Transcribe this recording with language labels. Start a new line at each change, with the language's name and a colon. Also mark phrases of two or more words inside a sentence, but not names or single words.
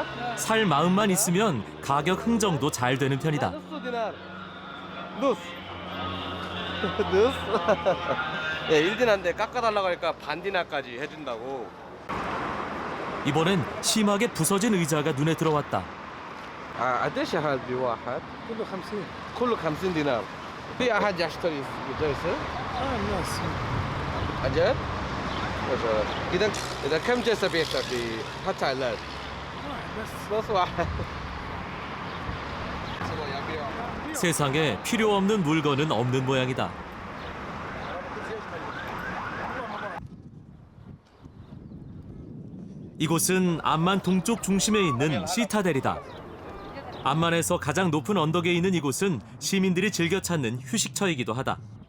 Korean: 살 마음만 있으면 가격 흥정도 잘 되는 편이다.
Arabic: نص. نص.
Korean: 예, 1디나인데 깎아달라고 하니까 반디나까지 해준다고. 이번엔 심하게 부서진 의자가 눈에 들어왔다.
Arabic: قديش هذا بواحد؟ كله 50. كله 50 دينار. في أحد يشتري جلسة؟ الناس أجل؟ ما شاء الله. إذا كم جلسة بيشتري حتى الآن؟ بس واحد.
Korean: 세상에 필요 없는 물건은 없는 모양이다. 이곳은 암만 동쪽 중심에 있는 시타델이다. 암만에서 가장 높은 언덕에 있는 이곳은 시민들이 즐겨 찾는 휴식처이기도 하다.